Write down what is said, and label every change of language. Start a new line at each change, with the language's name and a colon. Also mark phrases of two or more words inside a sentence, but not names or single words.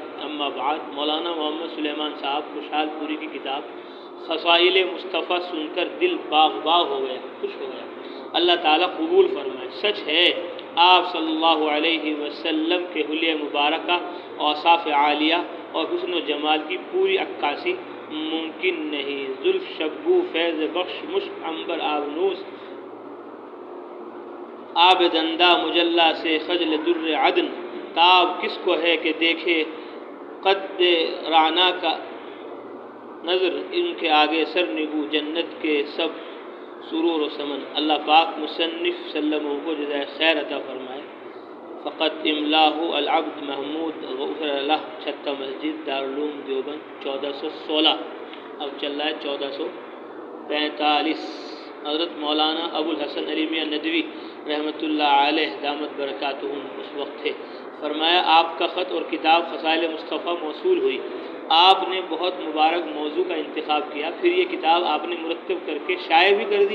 Arabic: اما بعد،
Urdu: مولانا محمد سلیمان صاحب خوشحال پوری کی کتاب خصائل مصطفیٰ سن کر دل باغ باغ ہو گیا، خوش ہو گیا۔ اللہ تعالیٰ قبول فرمائے۔ سچ ہے، آپ
Arabic: صلی اللہ علیہ وسلم
Urdu: کے حلیہ مبارکہ، اوصاف عالیہ اور حسن و جمال کی پوری عکاسی ممکن نہیں۔ زلف شبو فیض بخش مشک عنبر آبنوس، آب دندہ مجلہ سے خجل در عدن، تاب کس کو ہے کہ دیکھے قد رعنا کا نظر، ان کے آگے سر نگو جنت کے سب سرور و سمن۔ اللہ پاک مصنف سلمہ کو جزائے خیر عطا فرمائے۔ فقط
Arabic: املاہ العبد
Urdu: محمود
Arabic: غفر اللہ،
Urdu: چھتہ مسجد دارالعلوم دیوبند، 1416، اب چل رہا ہے 1445۔ حضرت مولانا ابو الحسن علی میاں ندوی
Arabic: رحمۃ اللہ علیہ دامت برکاتہم
Urdu: اس وقت تھے۔ فرمایا آپ کا خط اور کتاب خصائل مصطفیٰ موصول ہوئی، آپ نے بہت مبارک موضوع کا انتخاب کیا، پھر یہ کتاب آپ نے مرتب کر کے شائع بھی کر دی۔